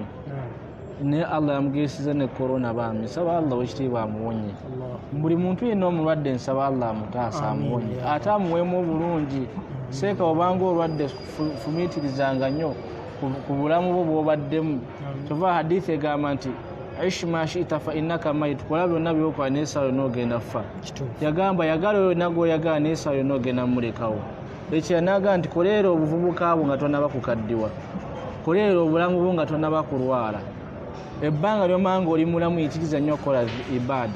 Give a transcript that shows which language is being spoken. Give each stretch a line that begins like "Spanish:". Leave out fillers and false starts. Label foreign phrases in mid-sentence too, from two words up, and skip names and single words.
Ganda: Naye Allah yamugesiza ne corona bambi. Nsaba Allah wekitiibwa amuwonye. Buli muntu yenna omulwadde nsaba Allah amutaase amuwonye, ate amuweemu obulungi. Seeka obanga olwadde fumiitirizanga nnyo ku bulamu bwo bw'obaddemu. Kyova hadithi egamba nti
Arabic: عش ما شئت فإنك ميت,
Ganda: kola byonna byokola n'essaawa yonna ogenda ffa. Yagamba yagala oyo nagwe oyagala n'essaawa yonna ogenda mulekawo. Ekyo yanagamba nti koleera obuvubuka bwo nga tonnaba kukaddiwa, koleera obulamu bwo nga tonnaba kulwala. Ebbanga ly'omanga oli mulamu yitiriza nnyo okukola ibaada.